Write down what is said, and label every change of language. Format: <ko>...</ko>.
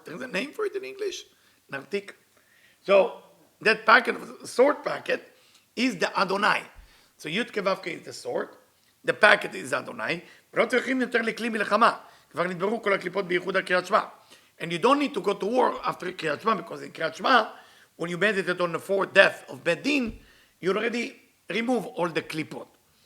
<en>There's a name for it in English. Nartik. So that packet of the sword packet is the Adonai. So י' כו' is the sword. The packet is Adonai.</en> <he>ולא צריכים יותר לכלי מלחמה. כבר נדברו כל הקליפות בייחוד הקריאת שמע.</he> <en>And you don't need to go to war after קריאת שמע, because in קריאת שמע, when you meditate on the fourth death of בית דין, you already remove all the קליפות.</en>